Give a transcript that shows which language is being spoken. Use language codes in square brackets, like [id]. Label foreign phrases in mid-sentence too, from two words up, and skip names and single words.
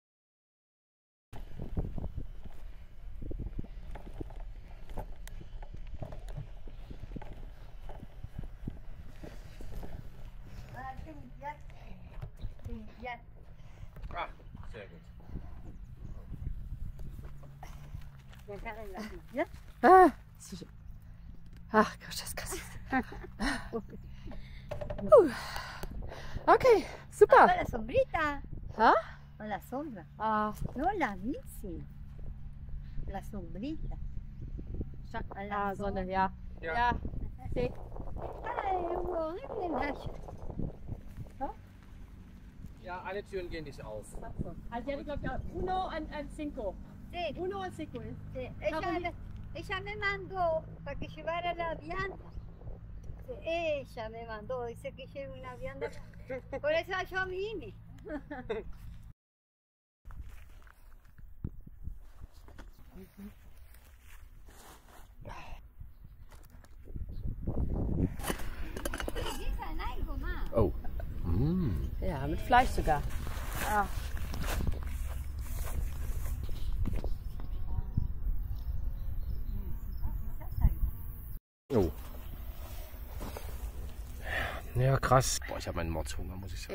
[de] Ah, sehr gut. Ach Gott, das kann Okay, super. [es] La sombrita. ¿Ah? O la sombra. Ah, No, la bici. La sombrita. A la [de] Sonne, ja. Ja. Ja. Sí. Ja, alle Türen gehen nicht auf. Also sie hatte, glaube ich, [es] uno and cinco. Sí, Uno and cinco. sí. Ella me mandó para que llevara la vianda. Sí, ella me mandó, dice que lleve una vianda. Por eso yo vine. ¿Piensan algo más? [de] Oh. Mm. Ja, mit Fleisch sogar. Ah. Oh. Ja, krass. Boah, ich habe meinen Mordshunger, muss ich sagen.